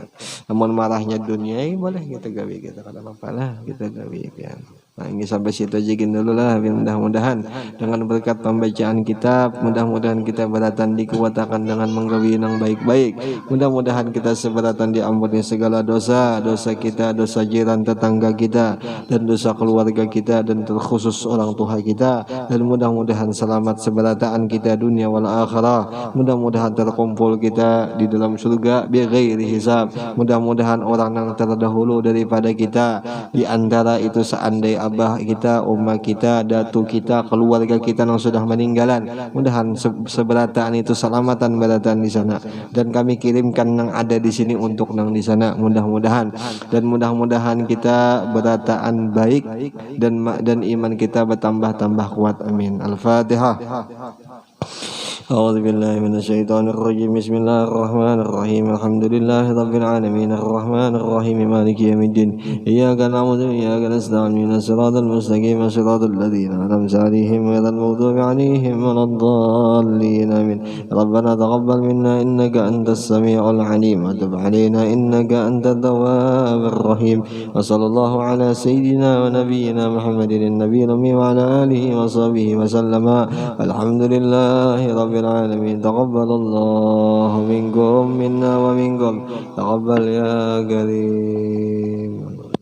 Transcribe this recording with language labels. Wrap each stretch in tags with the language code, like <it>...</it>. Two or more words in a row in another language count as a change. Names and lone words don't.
<bjn>Namun marahnya dunia boleh kita gawe, kita kada apa-apa lah kita gawe ya. Nah ini sampai situ aja dulu lah. Mudah-mudahan dengan berkat pembacaan kitab, mudah-mudahan kita beratan dikuatakan dengan menggawi yang baik-baik. Mudah-mudahan kita seberatan diampuni segala dosa, dosa kita, dosa jiran tetangga kita, dan dosa keluarga kita, dan terkhusus orang tua kita. Dan mudah-mudahan selamat seberataan kita dunia</bjn> <ar>wal akhirah.</ar> <bjn>Mudah-mudahan terkumpul kita di dalam surga</bjn> <ar>bighairi hisab.</ar> <bjn>Mudah-mudahan orang yang terdahulu daripada kita, di antara itu seandai abah kita, umma kita, datu kita, keluarga kita yang sudah meninggalan, mudahan seberataan itu selamatan beratan di sana, dan kami kirimkan yang ada di sini untuk nang di sana, mudah-mudahan. Dan mudah-mudahan kita berataan baik dan iman kita bertambah-tambah kuat, amin. Al-Fatihah.</bjn> <ar>أعوذ بالله من الشيطان الرجيم بسم الله الرحمن الرحيم الحمد لله رب العالمين الرحمن الرحيم مالك يوم الدين إياك نعبد وإياك نستعين الصراط المستقيم صراط الذين أنعمت عليهم غير المغضوب عليهم ولا الضالين آمين ربنا تقبل منا إنك أنت السميع العليم وتب علينا إنك أنت التواب الرحيم وصلى الله على سيدنا ونبينا محمد النبي الأمي وعلى آله وصحبه وسلم الحمد لله رب العالمين تقبل الله منكم منا ومنكم تقبل يا كريم.</ar>